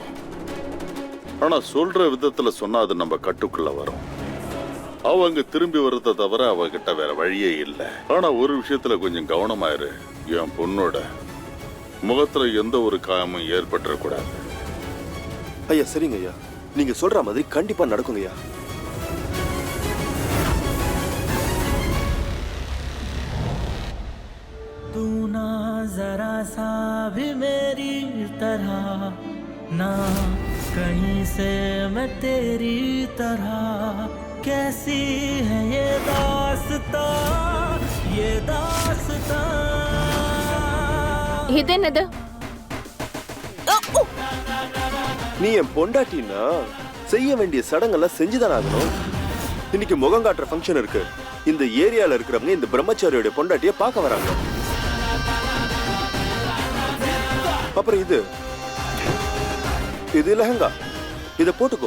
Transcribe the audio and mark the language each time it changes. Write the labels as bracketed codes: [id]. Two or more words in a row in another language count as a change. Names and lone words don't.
[ta] ஆனா சொல்ற விதத்துல சொன்னா அது நம்ம கட்டுக்குள்ள வரும். அவங்க திரும்பி வர்றத தவிர அவகிட்ட வேற வழியே இல்லை. ஆனா ஒரு விஷயத்துல கொஞ்சம் கவனமாயிரு. என் பொண்ணோட முகத்துல எந்த ஒரு காயமும் ஏற்பட்டுறக்கூடாது. ஐயா சரிங்க ஐயா, நீங்க சொல்ற மாதிரி கண்டிப்பா நடக்குங்க ஐயா. [hi] तू ना जरा सा भी मेरी तरह, ना कहीं से मैं तेरी तरह. कैसी है ये दास्तां, ये दास्तां. [ta] இது என்னது? நீ என் பொண்டாட்டின்னா செய்ய வேண்டிய சடங்கெல்லாம் செஞ்சுதான் ஆகணும். இன்னைக்கு முகம் காட்டுற ஃபங்க்ஷன் இருக்கு. இந்த ஏரியால இருக்கிறவங்க இந்த பிரம்மச்சாரியோட பொண்டாட்டிய பார்க்க வராங்க. அப்புறம் இது லெஹங்கா, இத போட்டுக்கோ.